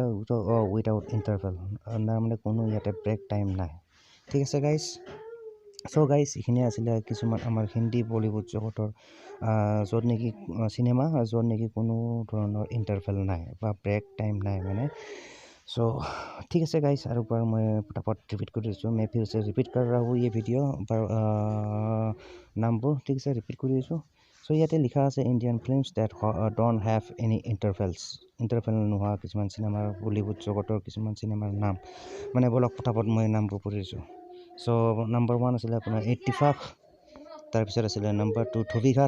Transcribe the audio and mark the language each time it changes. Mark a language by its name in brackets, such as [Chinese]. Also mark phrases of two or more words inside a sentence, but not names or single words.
[English] without interval [Assamese] মানে কোনো ইয়াতে [English] break time [Assamese] নাই ঠিক আছে গাইজ [English] so guys [Assamese] এইখিনি আছিলে কিছুমান আমাৰ হিন্দী বলিউড জগতৰ য'ত নেকি চিনেমা য'ত নেকি কোনো ধৰণৰ ইণ্টাৰভেল নাই বা [English] break time [Assamese] নাই মানে চ' ঠিক আছে গাইজ আৰু বাৰ মই পটাপট ৰিপিট কৰি দিছোঁ [Hindi] मैं फिर से रिपीट कर रहा हूँ ये भिडिঅ' [Assamese] নামবোৰ ঠিক আছে ৰিপিট কৰি দিছোঁ চ' ইয়াতে লিখা আছে [English] Indian films that don't have any interval [Assamese] নোহোৱা কিছুমান চিনেমাৰ বলিউড জগতৰ কিছুমান চিনেমাৰ নাম মানে বলক পটাপট মই নামবোৰ পঢ়ি দিছোঁ চ' নাম্বাৰ 1 আছিলে আপোনাৰ ইত্তেফাক তাৰপিছত আছিলে নাম্বাৰ 2 ধোবিঘাট